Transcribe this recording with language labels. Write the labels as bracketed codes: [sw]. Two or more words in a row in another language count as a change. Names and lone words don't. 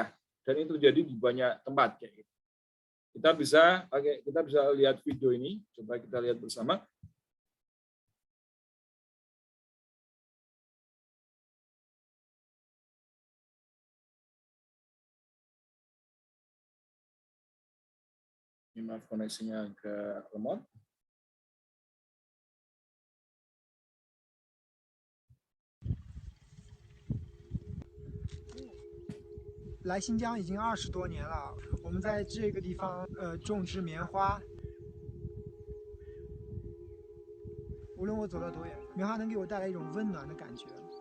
[id] Dan ini terjadi di banyak tempat kayak gitu. Kita bisa lihat video ini, coba kita lihat bersama. Ini maaf koneksinya agak lemot. [zh] 来新疆已经20多年了，我们在这个地方种植棉花。无论我走到多远，棉花能给我带来一种温暖的感觉。